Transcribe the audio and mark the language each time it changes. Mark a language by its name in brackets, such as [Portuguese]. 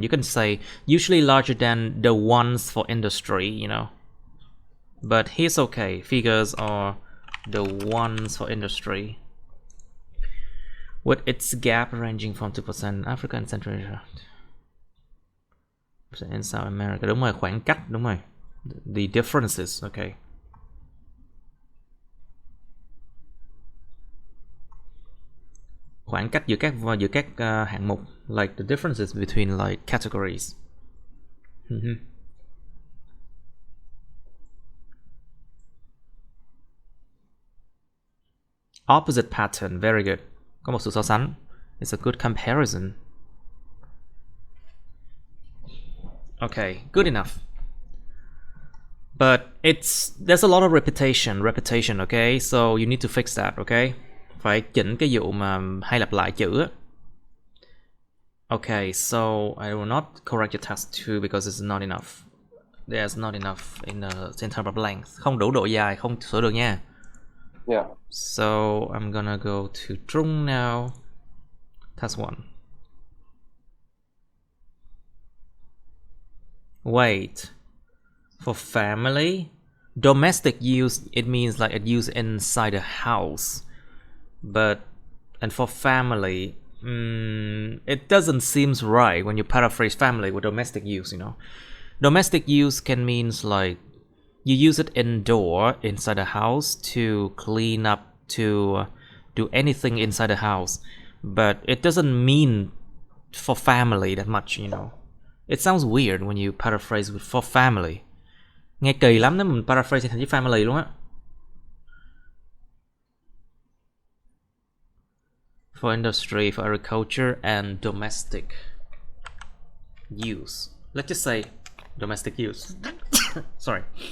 [English] You can say usually larger than the ones for industry, you know. But here's okay. Figures are the ones for industry. With its gap ranging from 2% Africa and Central Asia in South America. [Vietnamese] Đúng rồi, khoảng cách, đúng rồi. [English] The differences, okay. [Vietnamese] Khoảng cách giữa các hạng mục, [English] like the differences between like categories. Opposite pattern, very good. [Vietnamese] Có một sự so sánh. [English] It's a good comparison. Okay, good enough. But there's a lot of repetition, okay? So you need to fix that, okay? [Vietnamese] Phải chỉnh cái vụ mà hay lặp lại chữ á. [English] Okay, so I will not correct your task 2 because it's not enough. There's not enough in terms of length. [Vietnamese] Không đủ độ dài, không sửa được nha. [English] Yeah. So I'm gonna go to Trung now. Task 1. Wait. For family, domestic use, it means like it used inside a house. And for family, it doesn't seem right when you paraphrase family with domestic use, you know. Domestic use can means like you use it indoor, inside a house, to clean up, to do anything inside the house. But it doesn't mean for family that much, you know. It sounds weird when you paraphrase with for family. [Vietnamese] Nghe kỳ lắm nếu mình paraphrase thành chữ family luôn á. [English] For industry, for agriculture and domestic use. Let's just say domestic use. Sorry.